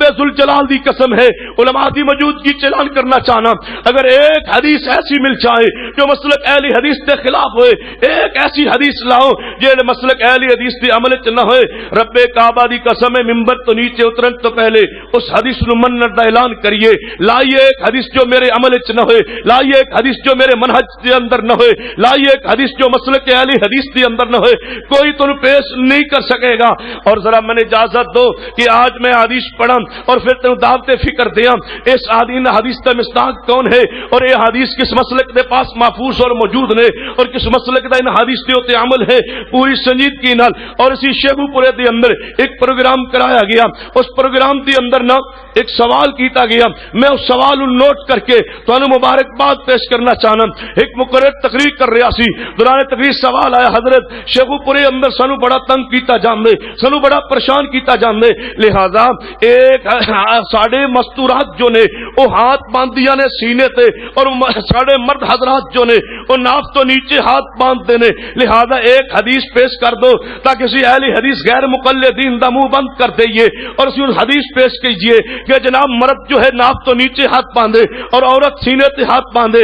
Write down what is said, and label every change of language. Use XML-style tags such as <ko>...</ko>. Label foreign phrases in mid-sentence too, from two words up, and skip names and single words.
<pa>ذوالجلال دی قسم ہے علماء دی موجودگی چلان کرنا چاہنا، اگر ایک حدیث ایسی مل جائے جو مسلک اہل حدیث کے خلاف ہوئے، ایک ایسی حدیث لاؤ جو مسلک اہل حدیث کے عمل چ نہ ہوئے، رب کعبہ دی قسم ہے ممبر تو نیچے اترن تو پہلے اس حدیث نو منن دا اعلان کریے، لائیے ایک حدیث جو میرے عمل چ نہ ہوئے، لائیے ایک حدیث جو میرے منہج کے اندر نہ ہوئے، لائیے ایک حدیث جو مسلک اہل حدیث کے اندر نہ ہوئے، کوئی تو پیش نہیں کر سکے گا۔</pa> <ur>اور ذرا میں نے اجازت دو کہ آج میں حدیث پڑھاں اور پھر تینوں دعوت فکر دیاں اس حدیث کا مصداق کون ہے اور یہ حدیث کس مسلک کے پاس محفوظ اور موجود نے اور کس مسلک کا ان حدیث کے اتنے عمل ہے پوری سنجیدگی نال.</ur> <pa>اور اسی شیخو پورے دے اندر ایک پروگرام کرایا گیا. اس پروگرام دے اندر نا ایک سوال کیتا گیا. میں اس سوال نوٹ کر کے تانوں مبارکباد پیش کرنا چاہنا. ایک مقرر تقریر کر رہا سی, دوران تقریر سوال آیا, حضرت شیخو پورے اندر سانو بڑا تنگ کیتا جاندے, سانو بڑا پریشان کیتا جاندے, لہذا ایک ساڑے مستورات جو نے وہ ہاتھ باندھیاں نے سینے تے اور ساڑے مرد حضرات جو نے وہ ناف تو نیچے ہاتھ باندھتے نے, لہذا ایک حدیث پیش کر دو تاکہ اسی اہل حدیث غیر مقلدین دا منہ بند کر دئیے اور اسی ان حدیث پیش کیجئے کہ جناب مرد جو ہے ناف تو نیچے ہاتھ باندھے اور عورت سینے تے ہاتھ باندھے.</pa>